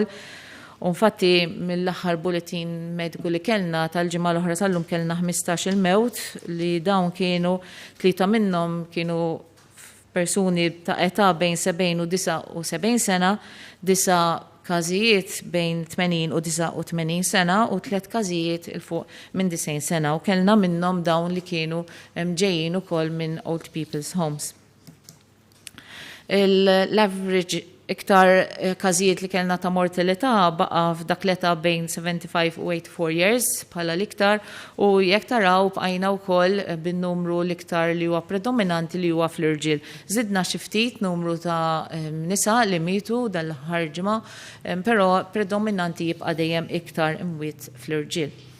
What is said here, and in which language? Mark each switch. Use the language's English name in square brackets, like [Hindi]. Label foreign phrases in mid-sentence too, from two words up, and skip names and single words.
[Maltese] U infatti mill-aħħar bulletin mediku li kellna tal-ġimgħa l-oħra tal-lum kellna 15 il-mewt li dawn kienu 3 minnhom kienu persuni ta' età bejn 70 u 79 sena, 9 każijiet bejn 80 u 89 sena u 3 każijiet il fuq minn 90 sena u kellna minnhom dawn li kienu ġejjin ukoll minn [English] old people's homes. [Maltese] L-average iktar każijiet li kellna ta' mortalità baqa' f'dak l-età bejn 75 u 84 years bħala l-iktar u jekk taraw bqajna wkoll bin-numru l-iktar li huwa predominanti li huwa fl-irġiel. Żidna xi ftit numru ta' nisa li mietu dal-aħħar ġimgħa, però predominanti jibqa' dejjem iktar imwiet fl-irġiel.